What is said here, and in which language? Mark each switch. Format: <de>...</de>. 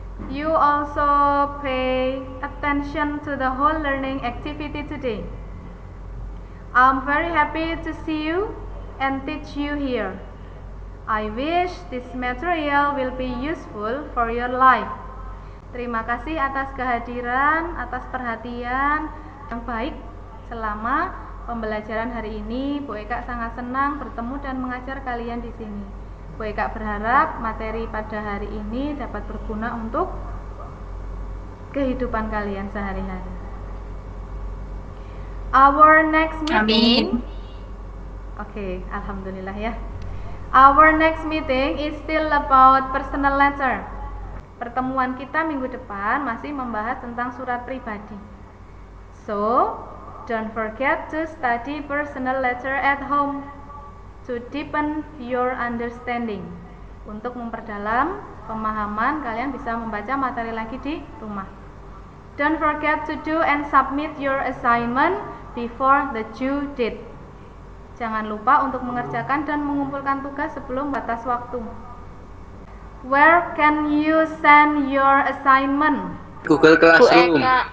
<en>You also pay attention to the whole learning activity today. I'm very happy to see you and teach you here. I wish this material will be useful for your life.</en> <id>Terima kasih atas kehadiran, atas perhatian yang baik selama pembelajaran hari ini. Bu Eka sangat senang bertemu dan mengajar kalian di sini. Bu Eka berharap materi pada hari ini dapat berguna untuk kehidupan kalian sehari-hari.</id> <en>Our next meeting.</en> <id>Oke, alhamdulillah ya.</id> <en>Our next meeting is still about personal letter.</en> <id>Pertemuan kita minggu depan masih membahas tentang surat pribadi.</id> <en>So, don't forget to study personal letter at home to deepen your understanding.</en> <id>Untuk memperdalam pemahaman, kalian bisa membaca materi lagi di rumah.</id> <en>Don't forget to do and submit your assignment before the due date.</en> <id>Jangan lupa untuk mengerjakan dan mengumpulkan tugas sebelum batas waktu.</id> <en>Where can you send your assignment? Google Classroom.</en>